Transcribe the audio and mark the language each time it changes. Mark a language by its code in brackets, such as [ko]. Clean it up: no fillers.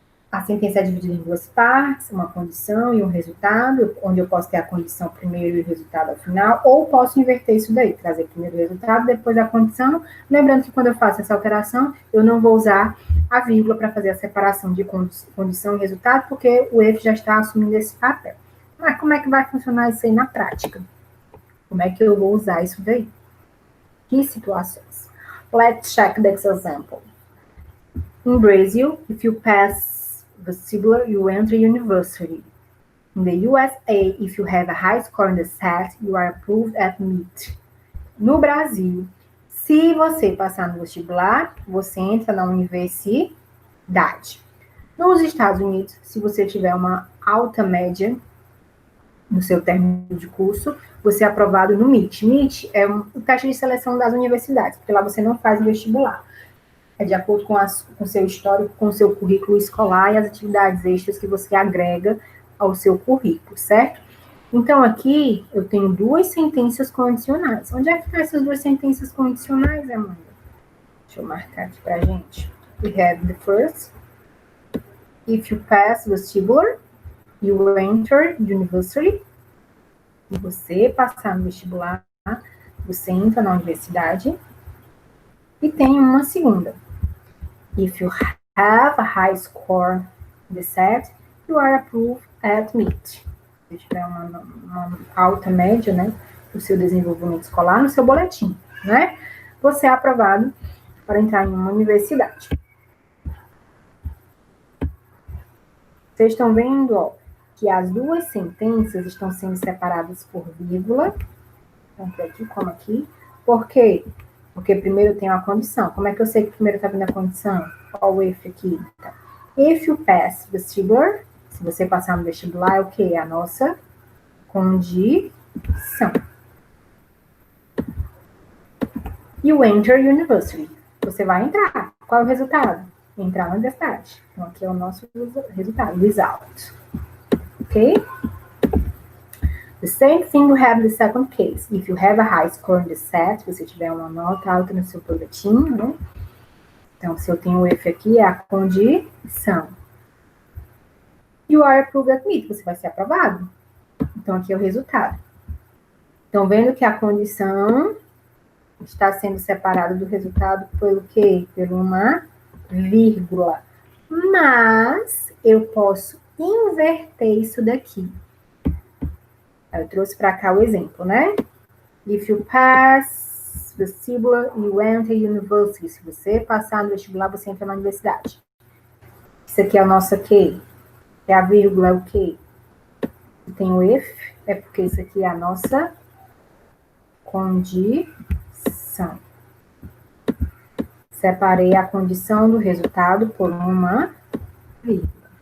[pt] A sentença é dividida em duas partes, uma condição e um resultado, onde eu posso ter a condição primeiro e o resultado ao final, ou posso inverter isso daí, trazer primeiro o resultado, depois a condição. Lembrando que quando eu faço essa alteração, eu não vou usar a vírgula para fazer a separação de condição e resultado, porque o if já está assumindo esse papel. Mas como é que vai funcionar isso aí na prática? Como é que eu vou usar isso daí? Que situações? [en] Let's check this example. In Brazil, if you pass vestibular, you enter university. In the USA, if you have a high score in the SAT, you are approved at MIT. [pt] No Brasil, se você passar no vestibular, você entra na universidade. Nos Estados Unidos, se você tiver uma alta média no seu término de curso, você é aprovado no MIT. MIT é o teste de seleção das universidades, porque lá você não faz vestibular. É de acordo com o seu histórico, com o seu currículo escolar e as atividades extras que você agrega ao seu currículo, certo? Então, aqui eu tenho duas sentenças condicionais. Onde é que estão essas duas sentenças condicionais, Amanda? Deixa eu marcar aqui pra gente. [en] We have the first. If you pass vestibular, you enter university. [pt] Se você passar no vestibular, você entra na universidade. E tem uma segunda. [en] If you have a high score in the SAT, you are approved at MIT. [pt] Se tiver uma alta média, né, do seu desenvolvimento escolar, no seu boletim, né, você é aprovado para entrar em uma universidade. Vocês estão vendo, ó, que as duas sentenças estão sendo separadas por vírgula, tanto aqui como aqui. Por quê? Porque primeiro tem uma condição. Como é que eu sei que primeiro está vindo a condição? Olha o if aqui. Tá? [en] If you pass vestibular, [pt] se você passar no vestibular, é o quê? A nossa condição. [en] You enter university. [pt] Você vai entrar. Qual é o resultado? Entrar na universidade. Então, aqui é o nosso resultado. [en] Result. Ok? The same thing we have in the second case. If you have a high score in the set, [pt] se você tiver uma nota alta no seu boletim, né? Então, se eu tenho o if aqui, é a condição. [en] You are approved admit. [pt] Você vai ser aprovado. Então, aqui é o resultado. Estão vendo que a condição está sendo separada do resultado pelo quê? Por uma vírgula. Mas eu posso inverter isso daqui. Eu trouxe para cá o exemplo, né? [en] If you pass vestibular, you enter university. [pt] Se você passar no vestibular, você entra na universidade. Isso aqui é o nosso quê? É a vírgula, é o quê? Tem o if, é porque isso aqui é a nossa condição. Separei a condição do resultado por uma vírgula.